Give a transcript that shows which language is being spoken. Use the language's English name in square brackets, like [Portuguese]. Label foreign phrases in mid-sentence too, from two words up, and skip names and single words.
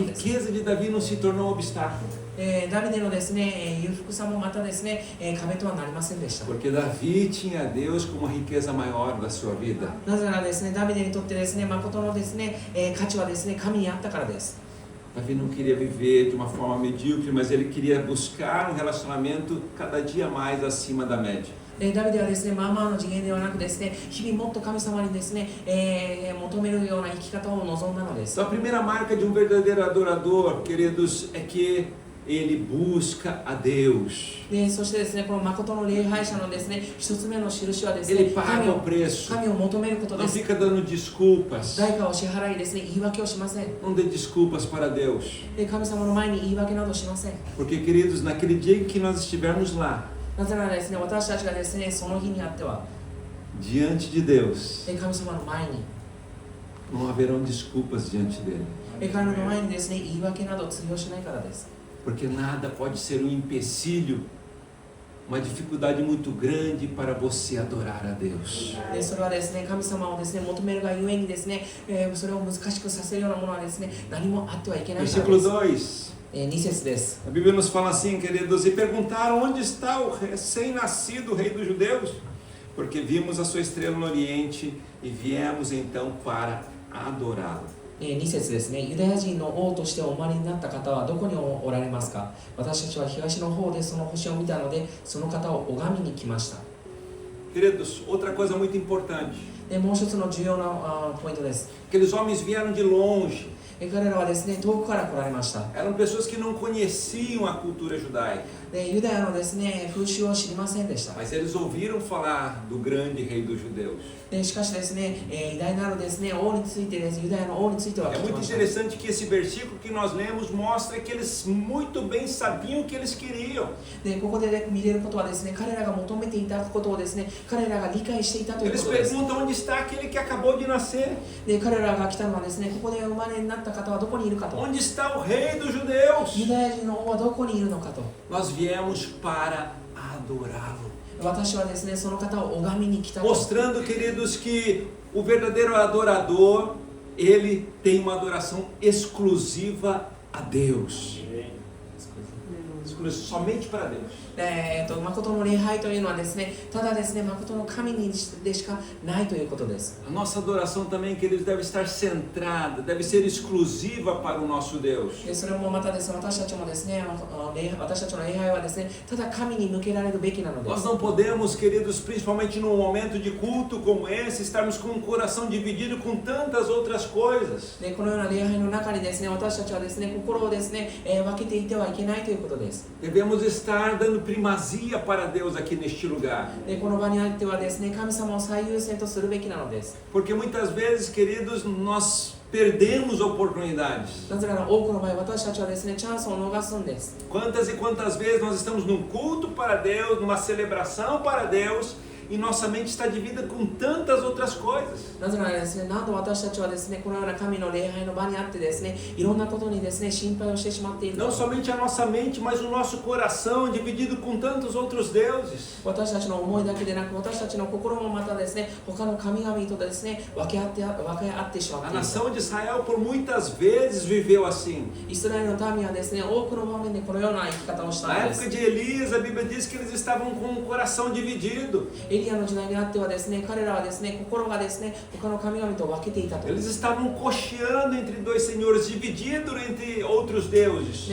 [Japanese] たのです。 [Portuguese] riqueza de Davi não se tornou um obstáculo. [Japanese] ダビデのですね、裕福さもまたですね、壁とはなりませんでした。 [Portuguese] Porque Davi tinha Deus como a riqueza maior da sua vida. [Japanese] なぜならですね、ダビデにとってですね、誠のですね、価値はですね、神にあったからです。 [Portuguese] Davi não queria viver de uma forma medíocre, mas ele queria buscar um relacionamento cada dia mais acima da média. [Japanese] ダビデはですね、まあまあの次元ではなくですね、日々もっと神様にですね、求めるような生き方を望んだのです。 [Portuguese] Então a primeira marca de um verdadeiro adorador, queridos, é que ele busca a Deus. [Japanese] でそしてですね、この誠の礼拝者のですね、一つ目の印はですね、 [Portuguese] Ele paga o preço. [Japanese] 神を求めることで [Portuguese] Não [Japanese] す。 [Portuguese] fica dando desculpas. [Japanese] 代価を支払いですね、言い訳をしません。 [Portuguese] Não dê desculpas para Deus. [Japanese] で神様の前に言い訳などしません。 [Portuguese] Porque, queridos, naquele dia em que nós estivermos lá, [Japanese] なぜならですね、私たちがですね、その日にあっては、 [Portuguese] diante de Deus, [Japanese] 神様の前に、 [Portuguese] não haverão desculpas diante dele. [Japanese] 彼の前にですね、言い訳など通用しないからです。 [Portuguese] Porque nada pode ser um empecilho, uma dificuldade muito grande para você adorar a Deus. [Japanese] でそれはですね、神様をですね、求めるがゆえにですね、それを難しくさせるようなものはですね、何もあってはいけないから [Portuguese] Versículo [Japanese] です。 [Portuguese] 2. [Japanese] 2節です。 [Portuguese] A Bíblia nos fala assim, queridos, e perguntaram onde está o recém-nascido rei dos judeus? Porque vimos a sua estrela no oriente e viemos então para adorá-lo. [Japanese] 2 節ですね。ユダヤ人の王としてお生まれになった方はどこにおられますか？私たちは東の方でその星を見たので、その方を拝みに来ました。 [Portuguese] Queridos, outra coisa muito importante. [Japanese] でもう一つの重要なポイントです。 [Portuguese] Aqueles homens vieram de longe. [Japanese] 彼らはですね、遠くから来られました。 [Portuguese] Eram pessoas que não conheciam a cultura judaica. [Japanese] でユダヤのですね、風習を知りませんでした。 [Portuguese] Mas eles ouviram falar do grande rei dos judeus. [Japanese] でしかしですね、偉大なるですね、王についてです、ユダヤの王については [Portuguese] É [Japanese] 聞き [Portuguese] muito [Japanese] ました。 [Portuguese] interessante que esse versículo que nós lemos mostra que eles muito bem sabiam o que eles queriam. [Japanese] でここで、ね、見れることはですね、彼らが求めていたことをですね、彼らが理解していたという [Portuguese] Eles [Japanese] ことです。 [Portuguese] perguntam onde está aquele que acabou de nascer. [Japanese] で彼らが来たのはですね、ここで生まれになった方はどこにいるかと。 [Portuguese] Onde está o rei dos judeus? [Japanese] ユダヤ人の王はどこにいるのかと。 [Portuguese] Nós viemos para adorá-lo. [Japanese] 私はですね、その方を拝みに来たと。 [Portuguese] Mostrando, queridos, que o verdadeiro adorador, ele tem uma adoração exclusiva a Deus. exclusivo, somente para Deus. [Japanese] 誠の礼拝というのはですね、ただですね、誠の神にでしかないということです。 [Portuguese] A nossa adoração também, queridos, deve estar centrada, deve ser exclusiva para o nosso Deus. [Japanese] でそれもまたですね、私たちもですね、私たちの礼拝はですね、ただ神に向けられるべきなので [Portuguese] Nós [Japanese] す。 [Portuguese] não podemos, queridos, principalmente num momento de culto como esse, estarmos com um coração dividido com tantas outras coisas. [Japanese] でこのような礼拝の中にですね、私たちはですね、心をですね、分けていてはいけないということです。 [Portuguese] Devemos estar dando primazia para Deus aqui neste lugar. [Japanese] でこの場にあってはですね、神様を最優先とするべきなのです。 [Portuguese] Porque muitas vezes, queridos, nós perdemos oportunidades. [Japanese] なぜなら多くの場合、私たちはですね、チャンスを逃すんです。 [Portuguese] Quantas e quantas vezes nós estamos num culto para Deus, numa celebração para Deus, e nossa mente está dividida com tantas outras coisas. [Japanese] なぜならですね、なんと私たちはですね、このような神の礼拝の場にあってですね、いろんなことにですね、心配をしてしまっている。 [Portuguese] Não somente a nossa mente, mas o nosso coração dividido com tantos outros deuses. [Japanese] 私たちの思いだけでなく、私たちの心もまたですね、他の神々とですね、分け合ってしまっ [Portuguese] A [Japanese] ている。 [Portuguese] nação de Israel por muitas vezes viveu assim. [Japanese] イスラエルの民はですね、多くの場面でこのような生き方をした [Portuguese] Na [Japanese] んです [Portuguese] época。de Elias, a Bíblia diz que eles estavam com o coração dividido. [Japanese] エリアの時代にあってはですね、彼らはですね、心がですね、他の神々と分けていたと。 [Portuguese] Eles estavam cocheando entre dois senhores, dividido entre outros deuses.